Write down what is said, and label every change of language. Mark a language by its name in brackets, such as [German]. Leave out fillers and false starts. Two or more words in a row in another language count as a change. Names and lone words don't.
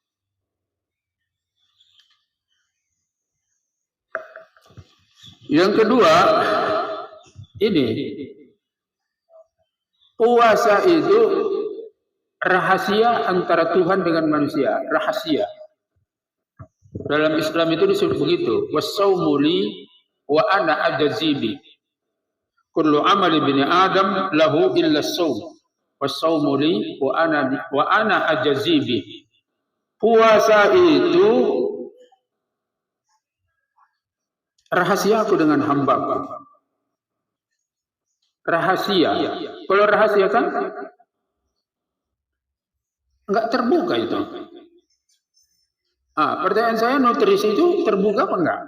[Indonesian] Yang kedua, ini puasa itu rahasia antara Tuhan dengan manusia, rahasia. Dalam Islam itu disebut begitu, [Arabic] والصوم لي وأنا أجزي به. كل عمل ابن آدم له إلا الصوم. والصوم لي وأنا أجزي به. [Indonesian] Puasa itu rahasia aku dengan hambaku. Rahasia. Kalau rahasia kan enggak terbuka itu. Pertanyaan saya, nutrisi itu terbuka apa enggak?